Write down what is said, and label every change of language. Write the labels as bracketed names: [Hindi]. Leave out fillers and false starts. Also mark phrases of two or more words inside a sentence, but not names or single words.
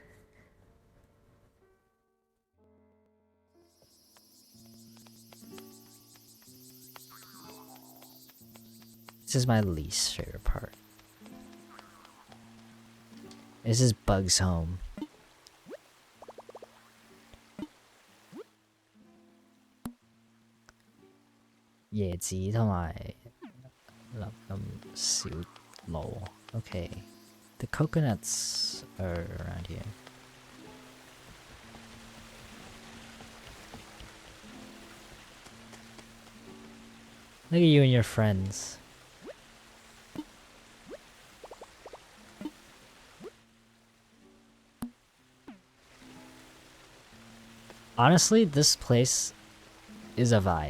[English] This is my least favorite part. This is Bug's home. [Cantonese] 椰子同埋小路. [English] Okay. The coconuts are around here. Look at you and your friends. Honestly, this place is a vibe.